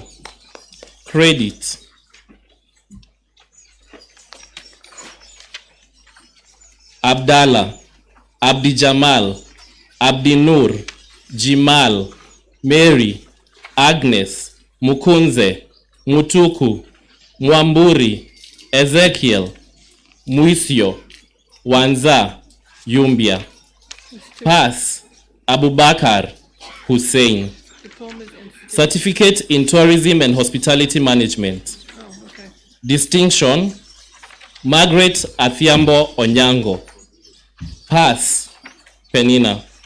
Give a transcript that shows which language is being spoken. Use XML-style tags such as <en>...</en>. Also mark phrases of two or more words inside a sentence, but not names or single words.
<en>Credit, Abdallah, Abdi Jamal, Abdi Nur, Jimal, Mary, Agnes, Mukunze, Mutuku, Mwamburi, Ezekiel, Muisio, Wanza, Yumbia. Pass, Abubakar, Hussein. Certificate in Tourism and Hospitality Management. Distinction, Margaret Athiambo Onyango. Pass, Penina.</en>